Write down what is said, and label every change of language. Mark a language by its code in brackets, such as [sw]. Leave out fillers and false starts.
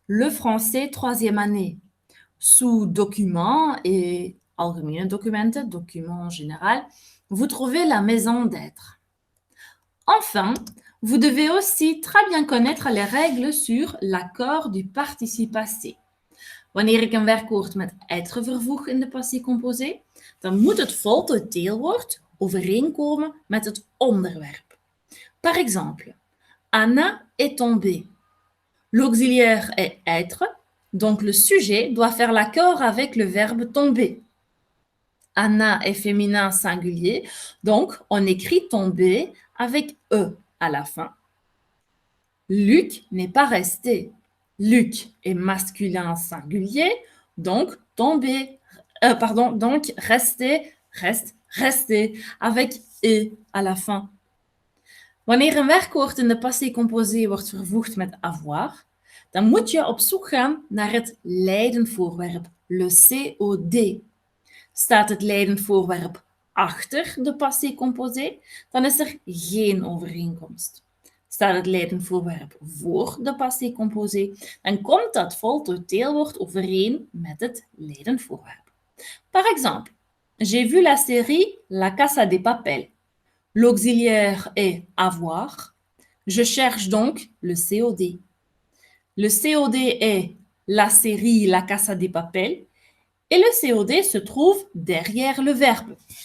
[fr] le français troisième année. Sous documents et [nl] algemene documenten, [fr] documents en général, vous trouvez la maison d'être. Enfin, vous devez aussi très bien connaître les règles sur l'accord du participe passé. [nl] Wanneer ik een werkwoord met être vervoeg in de passé composé, dan moet het voltooid deelwoord overeenkomen met het onderwerp. [fr] Par exemple, Anna est tombée. L'auxiliaire est être, donc le sujet doit faire l'accord avec le verbe tomber. Anna est féminin singulier, donc on écrit tomber avec E à la fin. Luc n'est pas resté. Luc est masculin singulier, donc tomber, donc rester, rester avec E à la fin. [nl] Wanneer een werkwoord in de passé composé wordt vervoegd met avoir, dan moet je op zoek gaan naar het leidend voorwerp, le COD. Staat het leidend voorwerp achter de passé composé, dan is er geen overeenkomst. Staat het leidend voorwerp voor de passé composé, dan komt dat voltooid deelwoord overeen met het leidend voorwerp. [fr] Par exemple, j'ai vu la série La Casa de Papel. L'auxiliaire est avoir. Je cherche donc le COD. Le COD est la série La Casa de Papel et le COD se trouve derrière le verbe.